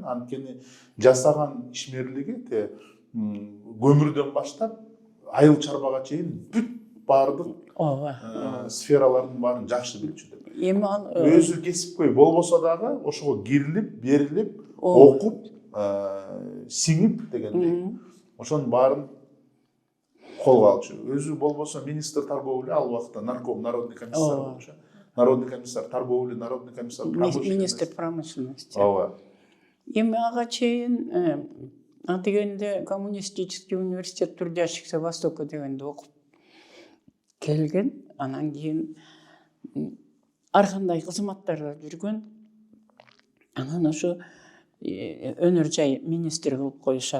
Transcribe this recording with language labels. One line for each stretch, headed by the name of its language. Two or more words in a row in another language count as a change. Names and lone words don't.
Kyrgyz: Анткени жасаган ишмерлиги көмүрдөн баштап айыл чарбага чейин бүт баардык сфералардын баарын жакшы билчү деп. Эми ал өзү кесипкөй болбосо дагы ошого кирилип, берилип, окуп, сиңип дегендей. Ошонун баарын колго алчу. Өзү болбосо
Russian: министр торговли,
Kyrgyz: ал убакта нарком,
Russian: народный комиссар
Kyrgyz: болчу.
Russian: Народный комиссар торговли, народный комиссар промышленности. Министр промышленности.
Kyrgyz: Ооба. Эми ага чейин дегенде
Russian: коммунистический университет трудящихся Востока
Kyrgyz: дегенде окуп келген. Анан кийин ар кандай кызматтарда жүргөн. Анан ошо өнөр жай министр кылып коюшат.